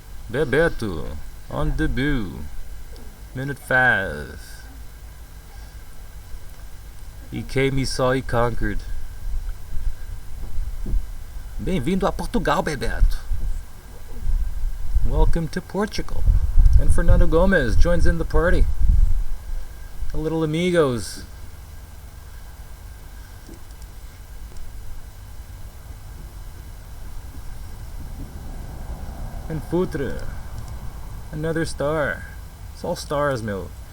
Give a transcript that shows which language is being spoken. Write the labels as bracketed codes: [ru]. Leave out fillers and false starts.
[en] Bebeto on debut. Minute 5. He came, he saw, he conquered. [pt] Bem-vindo a Portugal, Bebeto. [en] Welcome to Portugal. And Fernando Gomes joins in the party. The little amigos. And Futre. Another star. It's all stars, Mill.